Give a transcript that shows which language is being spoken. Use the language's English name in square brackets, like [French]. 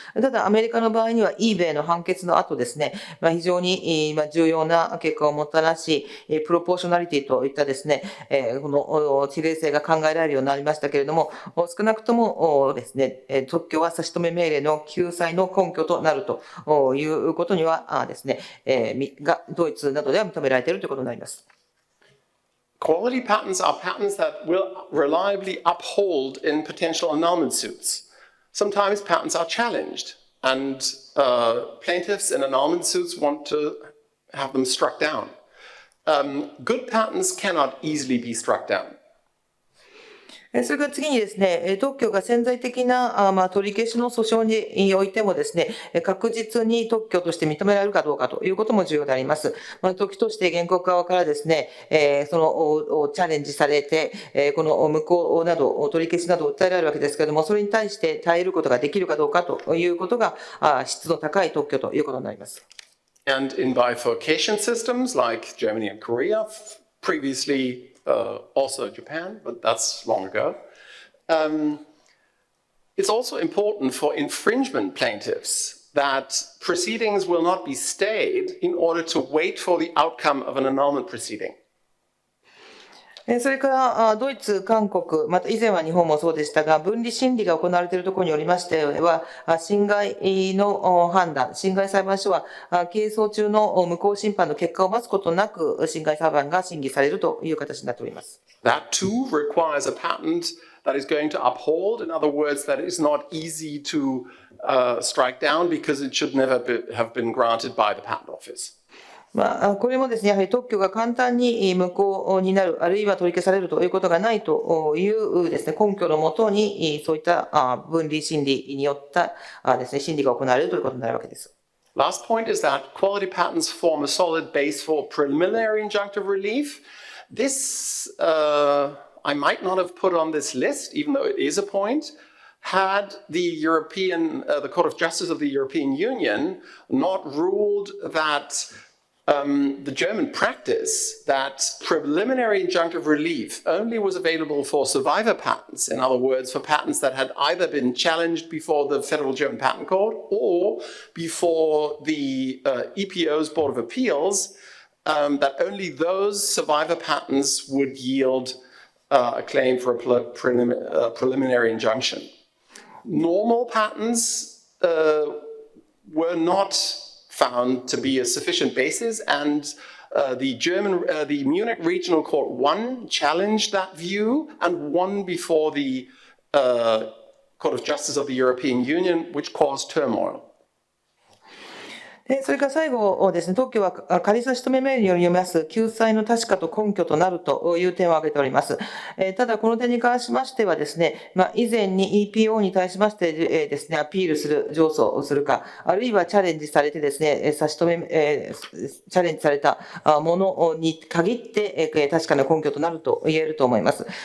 [Japanese] ただ、アメリカの場合には eBay の判決の後ですね、非常に重要な結果をもたらし、プロポーショナリティといったですね、この比例性が考えられるようになりましたけれども、少なくともですね、特許は差し止め命令の救済の根拠となるということにはですね、ドイツなどでは認められているということになります。 [English] Quality patents are patents that will reliably uphold in potential annulment suits. Sometimes patents are challenged, and plaintiffs in annulment suits want to have them struck down. Good patents cannot easily be struck down. [Japanese] それから次にですね、特許が潜在的な取り消しの訴訟においてもですね、確実に特許として認められるかどうかということも重要であります。時として原告側からですね、そのチャレンジされて、この無効など、取り消しなどを訴えられるわけですけれども、それに対して耐えることができるかどうかということが、質の高い特許ということになります。 [English] And in bifurcation systems like Germany and Korea, previously also Japan, but that's long ago. It's also important for infringement plaintiffs that proceedings will not be stayed in order to wait for the outcome of an annulment proceeding. [Japanese] それからドイツ、韓国、また以前は日本もそうでしたが、分離審理が行われているところによりましては、侵害の判断、侵害裁判所は係争中の無効審判の結果を待つことなく、侵害裁判が審議されるという形になっております。 [English] That too requires a patent that is going to uphold. In other words, that is not easy to strike down because it should never have been granted by the patent office. [Japanese] これもですね、やはり特許が簡単に無効になる、あるいは取り消されるということがないというですね、根拠のもとに、そういった分離審理によったですね、審理が行われるということになるわけです。 [English] Last point is that quality patents form a solid base for preliminary injunctive relief. This I might not have put on this list, even though it is a point. Had the Court of Justice of the European Union not ruled that the German practice that preliminary injunctive relief only was available for survivor patents, in other words, for patents that had either been challenged before the Federal German Patent Court or before the EPO's Board of Appeals, that only those survivor patents would yield a claim for a preliminary injunction. Normal patents were not found to be a sufficient basis, and the Munich Regional Court 1 challenged that view and won before the Court of Justice of the European Union, which caused turmoil. [Japanese] それから最後ですね、特許は仮差し止め命令によります救済の確かと根拠となるという点を挙げております。ただこの点に関しましてはですね、以前に EPO に対しましてですね、アピールする、上訴をするか、あるいはチャレンジされてですね、差し止め、チャレンジされたものに限って確かな根拠となると言えると思います。